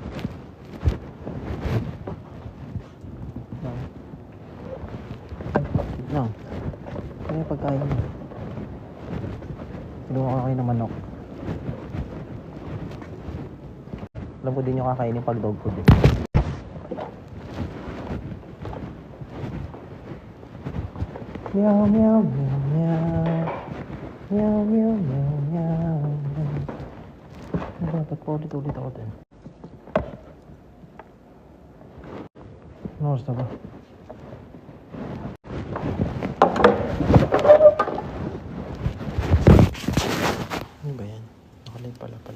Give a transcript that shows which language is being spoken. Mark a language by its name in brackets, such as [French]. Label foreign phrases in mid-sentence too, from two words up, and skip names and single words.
[English] No. No. [Filipino] Ano yung pagkain mo? Kinuha ko kayo ng manok. Alam ko din yung kakainin pag dog food eh. Meow, meow, meow, meow. Meow, meow, meow, meow. Dapat po ulit-ulit ako din. Ano oras na ba? Ano ba yan? Nakalive pala.